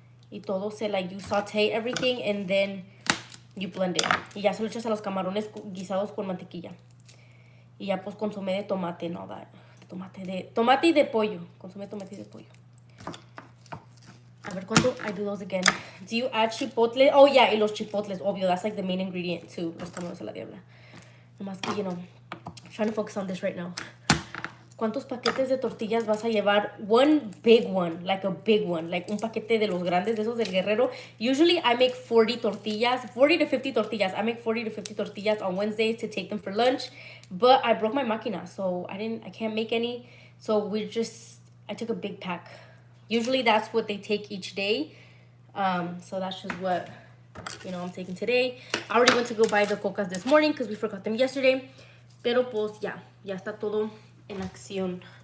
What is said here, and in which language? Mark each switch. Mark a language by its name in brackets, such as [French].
[Spanish] Y todo [English] like you saute everything and then you blend it. [Spanish] Y ya se lo echas a los camarones guisados con mantequilla. Y ya pues consomé de tomate, [English] no that. [Spanish] Tomate y de pollo. Consomé de tomate y de pollo. A ver, ¿cuándo [English] I do those again? Do you add chipotle? Oh, yeah, [Spanish] y los chipotles, obvio. [English] That's like the main ingredient to [Spanish] los camarones a la diabla. Nomás que, [English] you know, I'm trying to focus on this right now. [Spanish] ¿Cuántos paquetes de tortillas vas a llevar? [English] One big one, like a big one. [Spanish] Like un paquete de los grandes, de esos del Guerrero. [English] Usually, I make 40 tortillas, 40 to 50 tortillas. I make 40 to 50 tortillas on Wednesdays to take them for lunch. But I broke my máquina, so I can't make any. So I took a big pack. Usually that's what they take each day. So that's just what, you know, I'm taking today. I already went to go buy the cocas this morning because we forgot them yesterday. [Spanish] Pero pues ya está todo en acción.